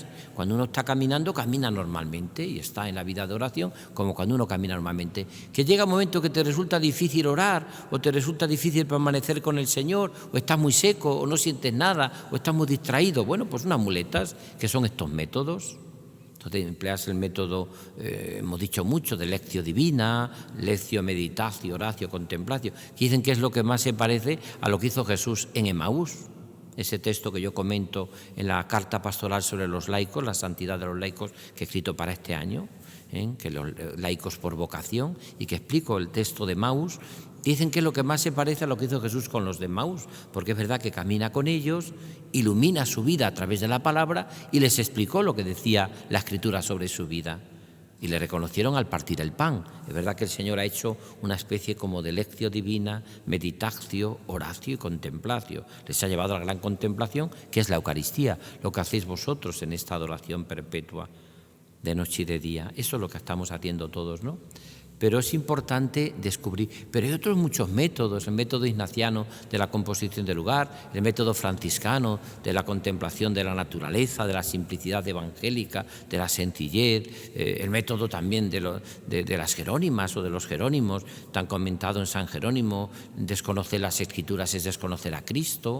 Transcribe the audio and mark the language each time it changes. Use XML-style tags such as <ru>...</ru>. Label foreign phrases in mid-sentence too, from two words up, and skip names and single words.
<es>Cuando uno está caminando, camina normalmente y está en la vida de oración como cuando uno camina normalmente. Que llega un momento que te resulta difícil orar o te resulta difícil permanecer con el Señor o estás muy seco o no sientes nada o estás muy distraído. Bueno, pues unas muletas que son estos métodos. Entonces empleas el método, hemos dicho mucho, de</es> <la>lectio divina, lectio meditatio, oratio, contemplatio,</la> <es>que dicen que es lo que más se parece a lo que hizo Jesús en Emaús. Ese texto que yo comento en la carta pastoral sobre los laicos, la santidad de los laicos, que he escrito para este año, que los laicos por vocación, y que explico el texto de Emaús. Dicen que es lo que más se parece a lo que hizo Jesús con los de Emaús, porque es verdad que camina con ellos, ilumina su vida a través de la palabra y les explicó lo que decía la Escritura sobre su vida. Y le reconocieron al partir el pan. Es verdad que el Señor ha hecho una especie como de</es> <la>lectio divina, meditatio, oratio</la> <es>y contemplatio. Les ha llevado a la gran contemplación, que es la Eucaristía, lo que hacéis vosotros en esta adoración perpetua, de noche y de día. Eso es lo que estamos haciendo todos, ¿no? Pero es importante descubrir. Pero hay otros muchos métodos, el método ignaciano de la composición del lugar, el método franciscano de la contemplación de la naturaleza, de la simplicidad evangélica, de la sencillez, el método también de las jerónimas o de los jerónimos, tan comentado en San Jerónimo, desconocer las Escrituras es desconocer a Cristo.</es>